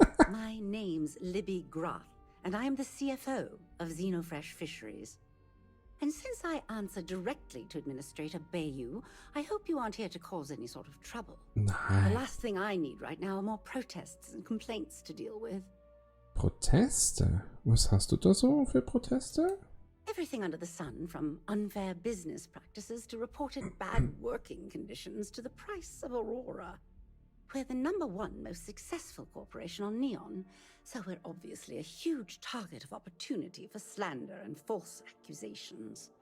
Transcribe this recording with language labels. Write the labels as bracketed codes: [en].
[en] My name's Libby Grav, and I am the CFO of Xenofresh Fisheries. And since I answer directly to Administrator Bayou, I hope you aren't here to cause any sort of trouble. The [de] Nein. [en] last thing I need right now are more protests and complaints to deal with. [de] Proteste? Was hast du da so für Proteste? [en] Everything under the sun, from unfair business practices to reported bad working conditions to the price of Aurora. We're the #1 most successful corporation on Neon, so we're obviously a huge target of opportunity for slander and false accusations.